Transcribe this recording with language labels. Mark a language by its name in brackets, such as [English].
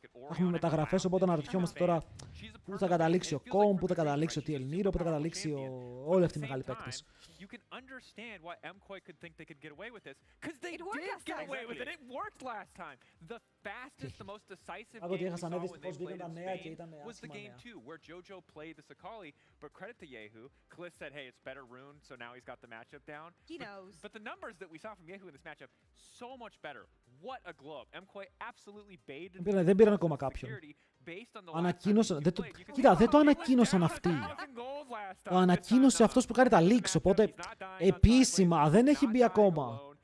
[Greek] Έχουμε μεταγραφές, οπότε αναρωτιόμαστε τώρα πού θα καταλήξει ο Κομ, πού θα καταλήξει ο TL Niro, πού θα καταλήξει όλοι αυτοί οι μεγάλοι παίκτες. [English] You can understand why Mkoi could think they could get away with this, because they did get away with it. It worked last time. The fastest, the most decisive game we saw when they played in Spain was the game 2, where Jojo played the Sakali, but credit to Yehu. Kaliss said, hey, it's better Rune, so now he's got the matchup down. He knows. But the numbers that we saw from Yehu in this matchup, so much better. What a globe. Mkoi absolutely baited [Greek] δεν πήραν ακόμα κάποιον. Ανακοίνωσαν. Κοίτα, δεν το ανακοίνωσαν αυτοί. Το ανακοίνωσε αυτός που κάνει τα leaks, οπότε επίσημα δεν έχει μπει ακόμα.